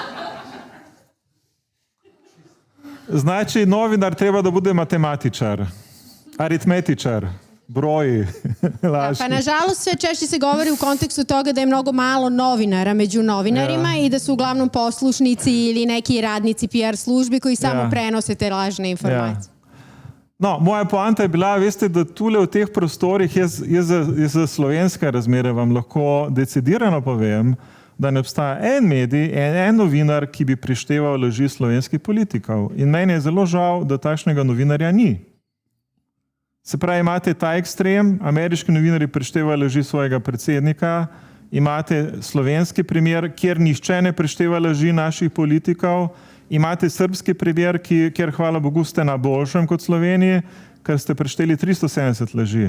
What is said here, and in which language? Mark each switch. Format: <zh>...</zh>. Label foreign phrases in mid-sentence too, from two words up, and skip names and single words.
<sr>Znači, novinar treba da bude matematičar, aritmetičar, broji, laži. Pa nažalost sve češće se govori u kontekstu toga da je mnogo malo novinara među novinarima i da su uglavnom poslušnici ili neki radnici PR službi koji samo prenose te lažne informacije.</sr> <sl>No, moja poanta je bila, veste, da tule v teh prostorih, jaz za slovenske razmere vam lahko decidirano povem, da ne obstaja en medij, en novinar, ki bi prišteval laži slovenskih politikov. In meni je zelo žal, da takšnega novinarja ni. Se pravi, imate ta ekstrem, ameriški novinarji prištevajo laži svojega predsednika, imate slovenski primer, kjer nihče ne prišteva laži naših politikov, imate srbski primer, kjer, hvala Bogu, ste na boljšem kot Sloveniji, ker ste prišteli 370 laži.</sl>